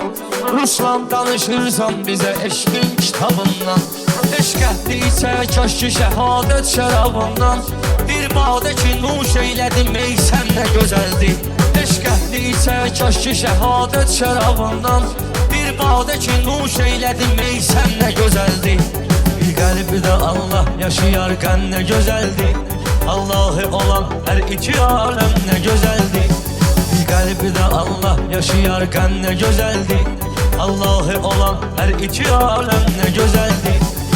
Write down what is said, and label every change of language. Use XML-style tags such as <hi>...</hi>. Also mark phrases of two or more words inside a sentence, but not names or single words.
<az>Ruslan danışırsan bize eşkin kitabından. Eşk ehdiyse kaş ki şehadet şərabından. Bir badə ki nuş eylədim ey sən nə gözəldi. Eşk ehdiyse kaş ki şehadet şərabından. Bir badə ki nuş eylədim ey sən nə gözəldi.</az> <tr>Bir kalbide Allah yaşayarken ne güzeldi. Allah'ı olan her iki alem ne güzeldi. Kalbide Allah yaşayarken ne güzeldi. Allah'ı olan her iki alem ne güzeldi.</tr>